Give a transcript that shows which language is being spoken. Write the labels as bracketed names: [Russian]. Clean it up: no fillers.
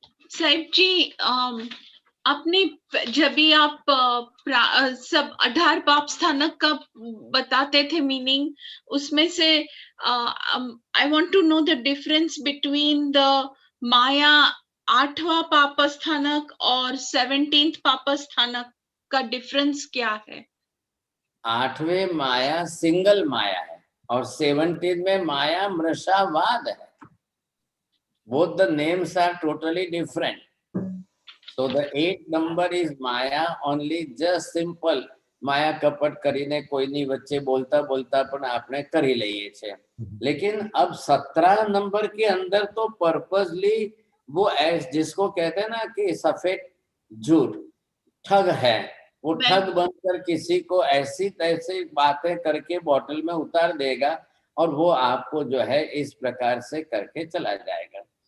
[Hindi] साहिब जी, अपने जब भी आप सब 18 पाप स्थानक का बताते थे मीनिंग, उसमें से [English] I want to know the difference between [Hindi] the माया 8वां पाप स्थानक और 17th पाप स्थानक का डिफरेंस क्या है? 8वें माया सिंगल माया है और 17 में माया मृषावाद है। [English] Both the names are totally different. So the 8th number is Maya, only just simple. [Gujarati] માયા કપટ કરીને કોઈની વચ્ચે બોલતા બોલતા પણ આપણે કરી લઈએ છે। [Hindi] लेकिन अब 17 नंबर के अंदर तो पर्पसली वो जिसको कहते हैं ना कि सफेद झूठ, ठग है, वो ठग बनकर किसी को ऐसी तैसी बातें करके बोतल में उतार देगा और वो आपको जो है इस प्रकार से करके चला जाएगा।